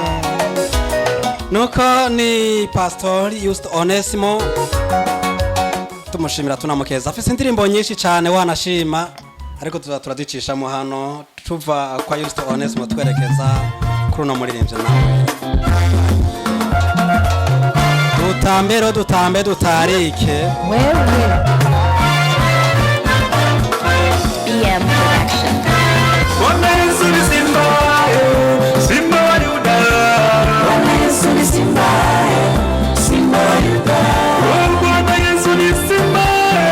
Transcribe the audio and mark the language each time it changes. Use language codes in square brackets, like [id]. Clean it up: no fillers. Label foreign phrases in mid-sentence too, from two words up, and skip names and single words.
[rn] Nuko ni Pastor Juste Onesmo tumushimira tunamukeza afise indirimbo nyinshi cyane wanashima ariko turadicishamo hano tuva kwa Juste Onesmo twerekeza kuri no muririmbye nawe dutambe dutarike wewe Production. [sw] Bwana Yesu ni Simba wa Yuda. Bwana Yesu ni Simba wa Yuda. Bwana Yesu ni Simba.